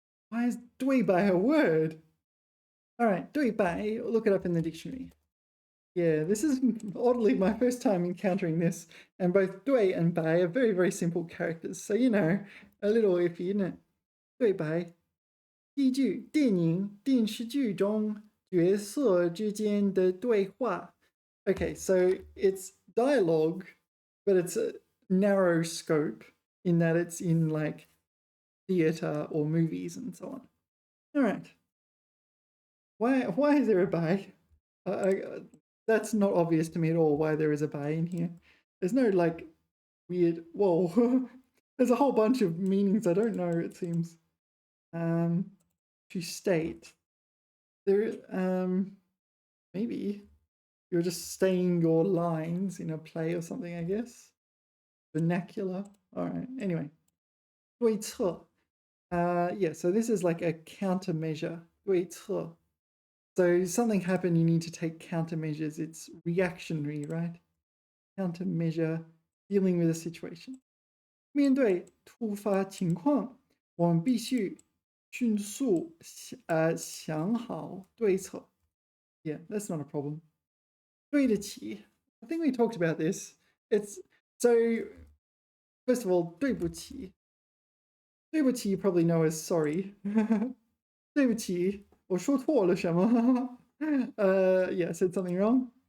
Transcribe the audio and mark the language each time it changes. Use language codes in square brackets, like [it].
[en] Why is 对白 a word? All right, 对白, look it up in the dictionary. Yeah, this is oddly my first time encountering this, and both 对 and 白 are very, very simple characters, so you know, a little iffy, isn't it? [zh] 对白. 依据电影、电视剧中角色之间的对话. [en] Okay, so it's dialogue, but it's a narrow scope in that it's in like theater or movies and so on. All right. Why is there a bai? That's not obvious to me at all why there is a bai in here. There's no like weird, whoa. There's a whole bunch of meanings I don't know, it seems. To state. There, maybe you're just staying your lines in a play or something, I guess. Vernacular. All right. Anyway, 对策.Yeah. So this is like a countermeasure. [zh] 对策. [en] So something happened, you need to take countermeasures. It's reactionary, right? Countermeasure, dealing with a situation. [zh] 面对突发情况，我们必须迅速想好对策. [en] Yeah, that's not a problem. [zh] 对得起. [en] I think we talked about this. It's so. First of all, 对不起. 对不起 you probably know as sorry. [zh] 对不起，我说错了什么? [en] Yeah, I said something wrong.